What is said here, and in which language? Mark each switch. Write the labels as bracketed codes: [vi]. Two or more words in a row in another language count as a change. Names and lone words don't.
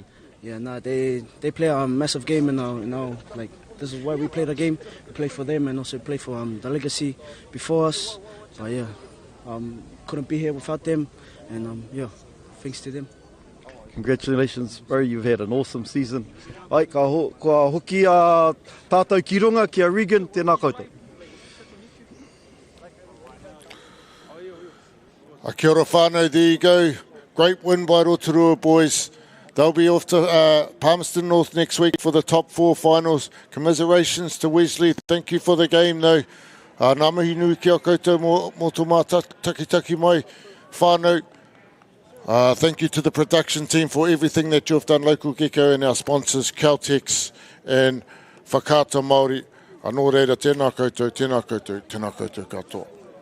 [en] Yeah, no, they play a massive game now. Like, this is why we play the game. We play for them and also play for the legacy before us. But yeah, couldn't be here without them. And yeah, thanks to them. Congratulations, bro. You've had an awesome season. [mi] Ai, kua hoki a tātou ki runga, ki a Regan, tēnā koutou. Kia ora whānau, [en] there you go. Great win by Rotorua boys. They'll be off to Palmerston North next week for the top 4 finals. Commiserations to Wesley. Thank you for the game though. [mi] Nā mihi nui ki a koutou mō tō mā taki mai whānau. [en] Thank you to the production team for everything that you've done, Local Gecko and our sponsors, Caltex and Whakaata Māori. [mi] Anō reira, tēnā koutou, tēnā koutou, tēnā koutou katoa.